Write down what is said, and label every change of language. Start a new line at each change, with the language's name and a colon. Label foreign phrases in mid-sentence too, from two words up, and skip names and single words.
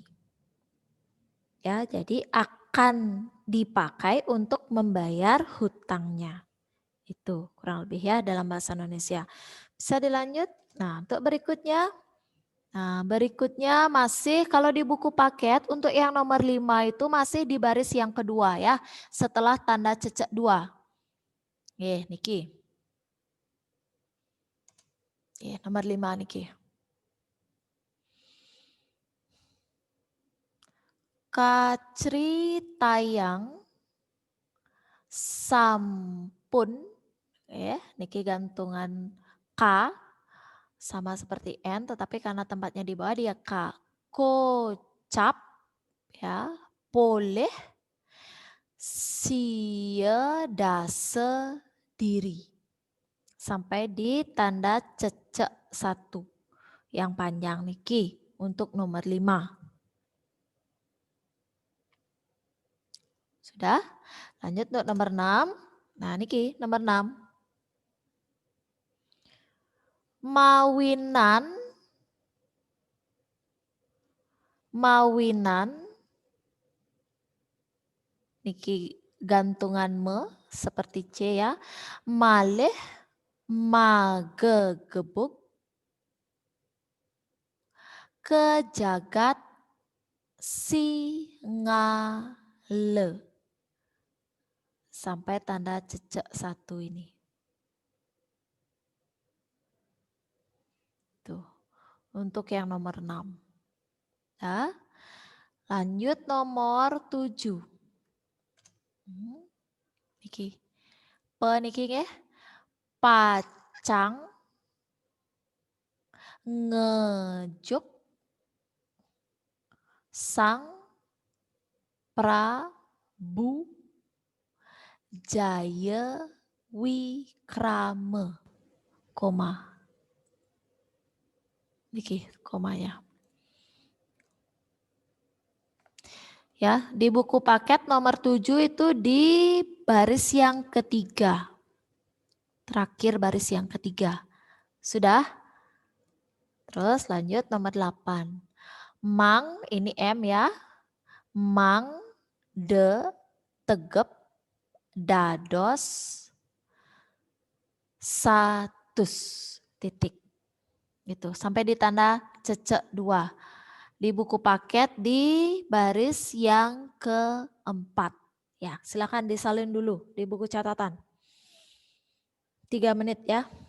Indonesian: Ya, jadi akan dipakai untuk membayar hutangnya. Itu kurang lebih ya dalam bahasa Indonesia. Bisa dilanjut? Nah, untuk berikutnya. Nah, berikutnya masih kalau di buku paket untuk yang nomor 5 itu masih di baris yang kedua ya. Setelah tanda cecek 2. Niki. Nomor 5 Niki.
Balinese: Kacri tayang sampun niki gantungan
Indonesian: K sama seperti N tetapi karena tempatnya di bawah dia K.
Balinese: Kocap ya, boleh sia dase diri.
Indonesian: Sampai di tanda cecek 1 yang panjang niki untuk nomor 5. Sudah? Lanjut untuk nomor 6. Nah, niki nomor 6.
Balinese: Mawinan niki gantungan
Indonesian: me seperti C ya.
Balinese: Malih magegebuk kejagat singale.
Indonesian: Sampai tanda cecek 1 ini. Tuh. Untuk yang nomor 6. Ya. Lanjut nomor 7. Niki.
Balinese: Niki nggih. Pacang ngejuk Sang Prabu Jaya Wikrama.
Indonesian: Koma. Niki komanya. Ya, di buku paket nomor 7 itu di baris yang ketiga. Terakhir baris yang ketiga. Sudah? Terus lanjut nomor 8. Mang, ini M ya.
Balinese: Mang de tegep dados satus titik.
Indonesian: Gitu, sampai di tanda cecek 2. Di buku paket di baris yang keempat. Ya, silakan disalin dulu di buku catatan. 3 menit ya.